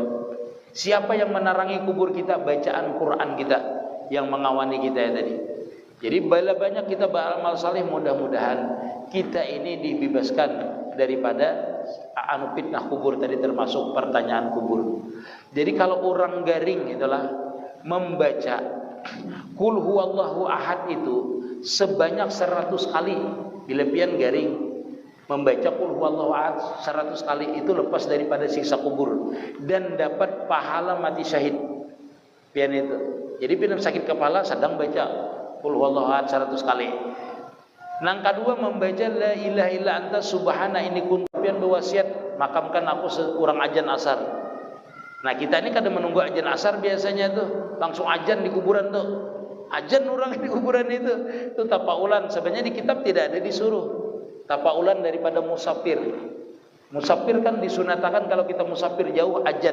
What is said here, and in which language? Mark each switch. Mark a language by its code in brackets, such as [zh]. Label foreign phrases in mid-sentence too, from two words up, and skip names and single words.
[bjn] Siapa yang menerangi kubur kita? Bacaan Quran kita yang mengawani kita ya tadi. Jadi banyak kita beramal saleh, mudah-mudahan kita ini dibebaskan daripada fitnah kubur tadi, termasuk pertanyaan kubur. Jadi kalau orang garing itulah membaca [ar] قل هو الله أحد [bjn] itu sebanyak 100 kali. Bila pian garing membaca [ar] قل هو الله أحد [bjn] 100 kali itu lepas daripada siksa kubur dan dapat pahala mati syahid. Pian itu. Jadi pian sakit kepala sedang baca [ar] قل هو الله أحد [bjn] 100 kali. Nang kedua membaca [ar] لا إله إلا أنت سبحان إني كنت [bjn] pian berwasiat makamkan aku sekurang ajan asar. Nah kita ini kadang menunggu ajan asar biasanya tuh langsung ajan di kuburan tuh. Ajan orang di kuburan itu tapaulan. Sebenarnya di kitab tidak ada disuruh tapaulan daripada musafir. Musafir kan disunatakan kalau kita musafir jauh ajan.